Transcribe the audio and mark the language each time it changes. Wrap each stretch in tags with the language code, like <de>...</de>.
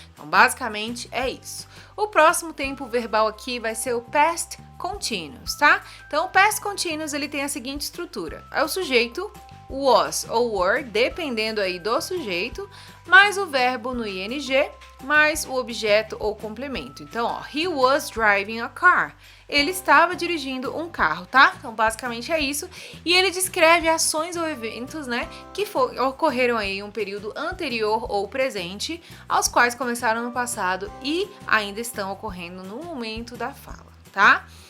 <pt>Então basicamente é isso. O próximo tempo verbal aqui vai ser o past continuous, tá? Então o past continuous ele tem a seguinte estrutura: é o sujeito, was ou were, dependendo aí do sujeito, mais o verbo no ing, mais o objeto ou complemento.</pt> <en>Então, ó, he was driving a car.</en> <pt>Ele estava dirigindo um carro, tá? Então, basicamente é isso. E ele descreve ações ou eventos, né, que ocorreram aí em um período anterior ou presente, aos quais começaram no passado e ainda estão ocorrendo no momento da fala, tá?</pt>